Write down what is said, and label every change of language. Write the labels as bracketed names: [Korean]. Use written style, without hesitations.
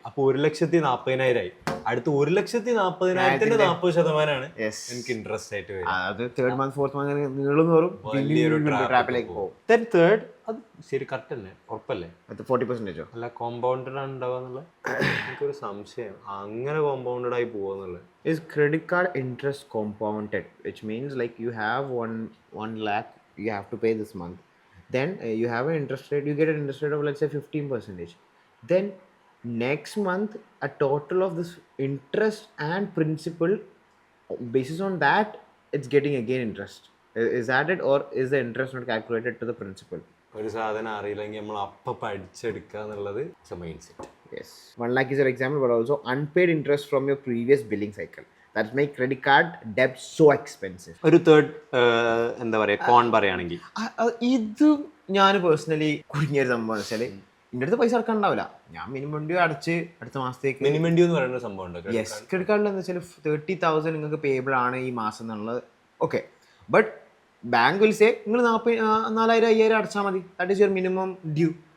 [Malayalam] അപ്പൊ 1,40,000 ആയി. അടുത്ത 1,40,000 40% എനിക്ക് ഇൻട്രസ്റ്റ് ആയിട്ട് വരും. അത് തേർഡ് മന്ത് ഫോർത്ത് മന്ത് നീളും തോറും ട്രാപ്പിലേക്ക് പോകും. തേർഡ് അത് ശരി കറക്റ്റ് അല്ലേ, ഉറപ്പല്ലേ? അത് 40%. അല്ല കോമ്പൗണ്ടഡ് ആണ് ഉണ്ടാവുക എന്നുള്ളത് എനിക്കൊരു സംശയം. അങ്ങനെ കോമ്പൗണ്ടഡ് ആയി പോകുന്നുള്ളത്. [English] Is credit card interest compounded, which means like you have 1 lakh you have to pay this month, then you have an interest rate, you get an interest rate of let's say 15%. Then next month a total of this interest and principal, basis on that it's getting again interest. Is that it, or is the interest not calculated to the principal? [Malayalam] ഒരു സാധനം അറിയില്ലെങ്കിൽ നമ്മൾ അപ്പം പഠിച്ചെടുക്കുക എന്നുള്ളത് mind set. [English] Yes, 1 lakh is your example, but also unpaid interest from your previous billing cycle. That make credit card debt so expensive. [Malayalam] ഒരു third എന്താ പറയുക കോൺ പറയുകയാണെങ്കിൽ ഇത് ഞാൻ പേഴ്സണലി കുടുങ്ങിയൊരു സംഭവം എന്ന് വെച്ചാൽ എൻ്റെ അടുത്ത് പൈസ അടക്കാൻ ഉണ്ടാവില്ല, ഞാൻ മിനിമം ഡ്യൂ അടച്ച് അടുത്ത മാസത്തേക്ക് മിനിമം ഡ്യൂ എന്ന് പറയുന്ന സംഭവം ഉണ്ട്. യെസ്, ക്രെഡിറ്റ് കാർഡിൽ എന്ന് വെച്ചാൽ 30,000 നിങ്ങൾക്ക് പേബിൾ ആണ് ഈ മാസം എന്നുള്ളത്. [English] okay, but bank will say [Malayalam] നിങ്ങൾ 4,000-5,000 അടച്ചാൽ മതി, [English] That is your minimum due.